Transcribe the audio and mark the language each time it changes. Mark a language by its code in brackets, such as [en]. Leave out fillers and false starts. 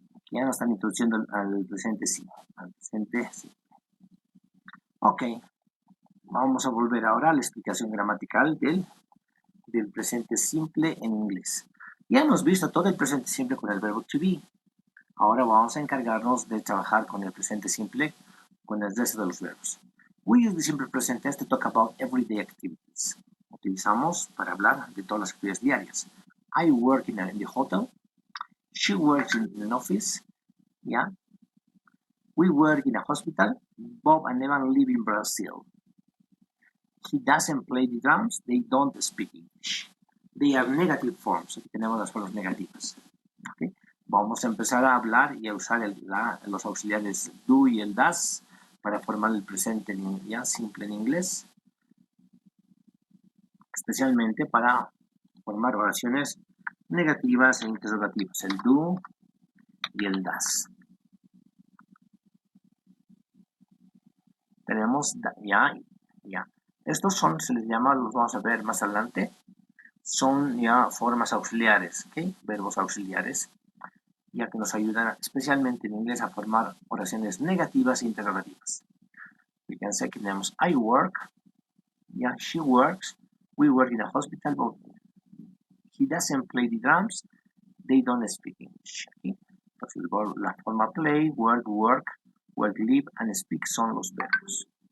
[es] Ya nos están introduciendo al presente sí. Al presente sí. Ok. Vamos a volver ahora a la explicación gramatical del presente simple en inglés. Ya hemos visto todo el presente simple con el verbo to be. Ahora vamos a encargarnos de trabajar con el presente simple con el resto de los verbos. [en] We use the simple present tense to talk about everyday activities. [es] Utilizamos para hablar de todas las actividades diarias. [en] I work in the hotel. She works in an office. Yeah. We work in a hospital. Bob and Evan live in Brazil. He doesn't play the drums. They don't speak English. They are negative forms. [es] Aquí tenemos las formas negativas. ¿Okay? Vamos a empezar a hablar y a usar los auxiliares do y el das para formar el presente ya simple en inglés. Especialmente para formar oraciones negativas e interrogativas. El do y el das. Tenemos ya. Estos son, se les llama, los vamos a ver más adelante, son ya formas auxiliares, ¿ok? Verbos auxiliares, ya que nos ayudan especialmente en inglés a formar oraciones negativas e interrogativas. Fíjense que tenemos [en] I work, ya, she works, we work in a hospital, but he doesn't play the drums, they don't speak English. ¿Okay? [es] Entonces, la forma play, work, live, and speak son los verbos.